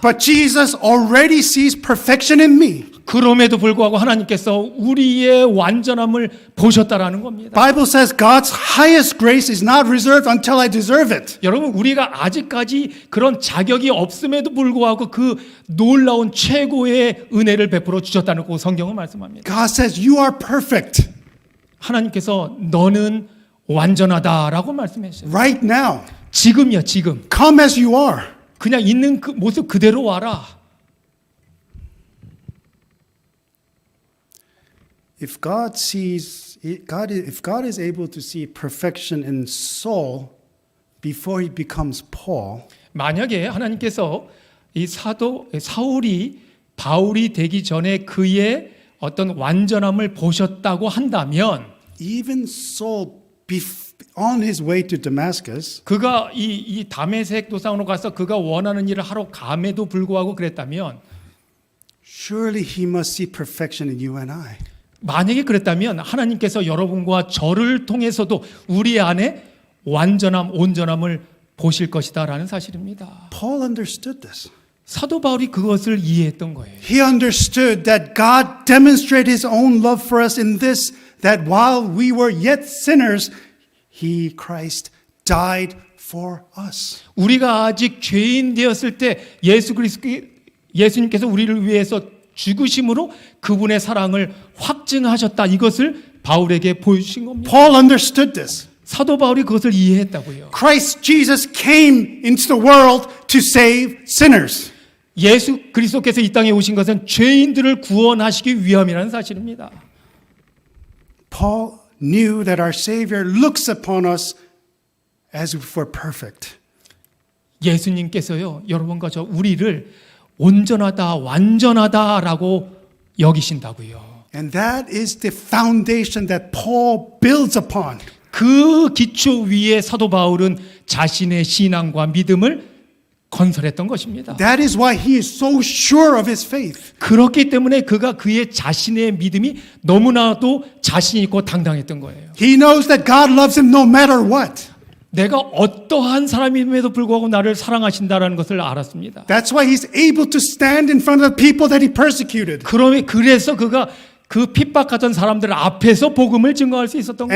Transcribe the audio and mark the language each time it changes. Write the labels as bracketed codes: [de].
[en] But Jesus already sees perfection in me. [ko] 그럼에도 불구하고 하나님께서 우리의 완전함을 보셨다라는 겁니다. [en] Bible says God's highest grace is not reserved until I deserve it. [ko] 여러분 우리가 아직까지 그런 자격이 없음에도 불구하고 그 놀라운 최고의 은혜를 베풀어 주셨다는 거 성경은 말씀합니다. [en] God says you are perfect [ko] 하나님께서 너는 완전하다라고 말씀하셨어요. [en] right now. [ko] 지금이야 지금. [en] Come as you are. [ko] 그냥 있는 그 모습 그대로 와라. [en] If God is able to see perfection in Saul before he becomes Paul, [ko] 만약에 하나님께서 이 사울이 바울이 되기 전에 그의 어떤 완전함을 보셨다고 한다면 [en] even Saul on his way to Damascus, [ko] 그가 이 다메섹 도상으로 가서 그가 원하는 일을 하러 감에도 불구하고 그랬다면 [en] surely he must see perfection in you and I. [ko] 만약에 그랬다면 하나님께서 여러분과 저를 통해서도 우리 안에 완전함, 온전함을 보실 것이다라는 사실입니다. [en] Paul understood this. [ko] 사도 바울이 그것을 이해했던 거예요. [en] He understood that God demonstrated his own love for us in this, that while we were yet sinners, he, Christ, died for us. [ko] 우리가 아직 죄인 되었을 때 예수님께서 우리를 위해서 죽으심으로 그분의 사랑을 확증하셨다. 이것을 바울에게 보여주신 겁니다. [en] Paul understood this. [ko] 사도 바울이 그것을 이해했다고요. [en] Christ Jesus came into the world to save sinners. [ko] 예수 그리스도께서 이 땅에 오신 것은 죄인들을 구원하시기 위함이라는 사실입니다. [en] Paul knew that our Savior looks upon us as if we're perfect. [ko] 예수님께서요, 여러분과 저 우리를 온전하다, 완전하다라고 여기신다고요. [en] And that is the foundation that Paul builds upon. [ko] 그 기초 위에 사도 바울은 자신의 신앙과 믿음을 건설했던 것입니다. [en] That is why he is so sure of his faith. [ko] 그렇기 때문에 그가 그의 자신의 믿음이 너무나도 자신 있고 당당했던 거예요. [en] He knows that God loves him no matter what. [ko] 내가 어떠한 사람임에도 불구하고 나를 사랑하신다라는 것을 알았습니다. [en] That's why he's able to stand in front of the people that he persecuted [ko] 그래서 그가 그 핍박하던 사람들 앞에서 복음을 증거할 수 있었던 거예요.